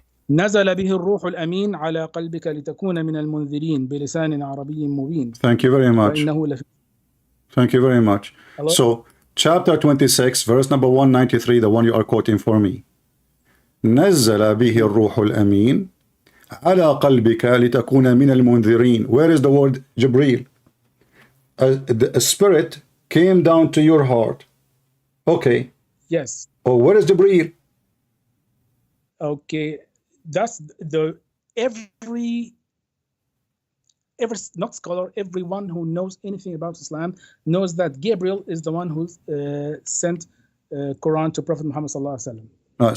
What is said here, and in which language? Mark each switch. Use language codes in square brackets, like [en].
[ar] نزل به الروح الأمين على قلبك لتكون من المنذرين بلسان عربي مبين. [en] Thank you very much. Thank you very much. Hello? So, chapter 26, verse number 193, the one you are quoting for me. [ar] نزل به الروح الأمين على قلبك لتكون من المنذرين. [en] Where is the word Jibreel? A spirit came down to your heart. Okay, Yes. Or where is Jibreel? Okay. That's the every not scholar, everyone who knows anything about Islam knows that Gabriel is the one who sent Quran to Prophet Muhammad sallallahu alaihi wasallam.